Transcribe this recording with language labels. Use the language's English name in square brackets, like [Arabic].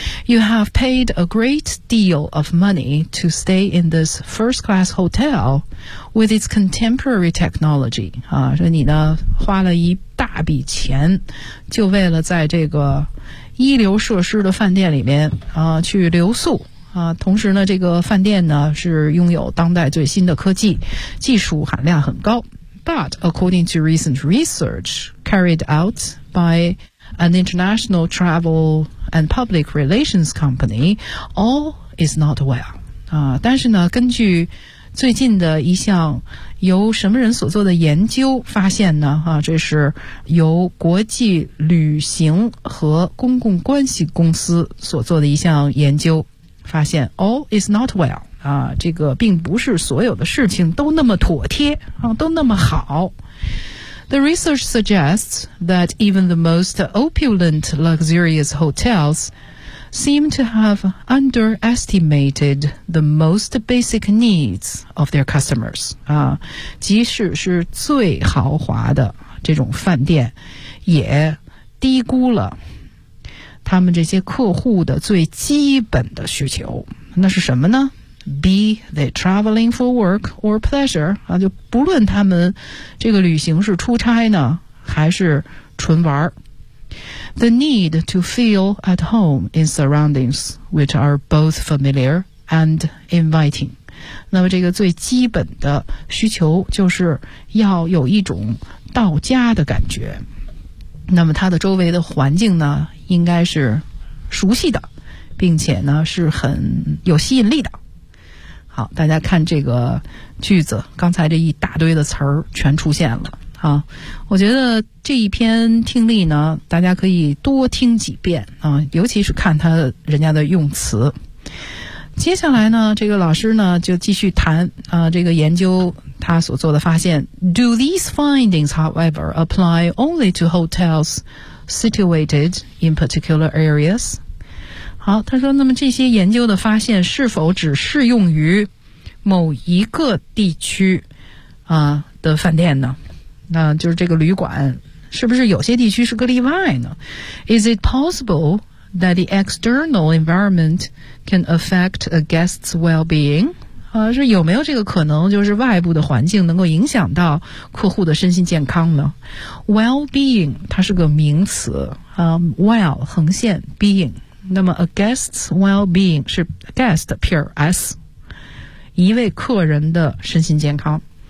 [English] You have paid a great deal of money to stay in this first-class hotel with its contemporary technology. [Chinese] 啊，说你呢花了一大笔钱，就为了在这个一流设施的饭店里面啊去留宿啊。同时呢，这个饭店呢是拥有当代最新的科技，技术含量很高。 [English] But according to recent research carried out by an international travel and public relations company, all is not well. [Chinese] 啊，但是呢，根据最近的一项由什么人所做的研究发现呢？啊，这是由国际旅行和公共关系公司所做的一项研究发现 ， [English] all is not well. [Chinese] 啊，这个并不是所有的事情都那么妥帖啊，都那么好。 [English] The research suggests that even the most opulent luxurious hotels seem to have underestimated the most basic needs of their customers. [Chinese] 啊，即使是最豪华的这种饭店，也低估了他们这些客户的最基本的需求。那是什么呢？ [English] Be they traveling for work or pleasure, [Chinese] 啊，就不论他们这个旅行是出差呢，还是纯玩。 [English] The need to feel at home in surroundings which are both familiar and inviting. [Chinese] 那么这个最基本的需求就是要有一种到家的感觉。那么它的周围的环境呢，应该是熟悉的，并且呢是很有吸引力的。好，大家看这个句子，刚才这一大堆的词儿全出现了啊。我觉得这一篇听力呢，大家可以多听几遍啊，尤其是看他人家的用词。接下来呢，这个老师呢就继续谈啊，这个研究他所做的发现。 [English] Do these findings, however, apply only to hotels situated in particular areas? [Chinese] 好，他说那么这些研究的发现是否只适用于某一个地区啊的饭店呢？那就是这个旅馆是不是有些地区是个例外呢？ [English] Is it possible that the external environment can affect a guest's well-being? [Chinese] 啊，是有没有这个可能，就是外部的环境能够影响到客户的身心健康呢？ Well-being 它是个名词啊， well 横线 being，那么 [English] a guest's well-being [Chinese] 是 guest pure s 一位客人的身心健康。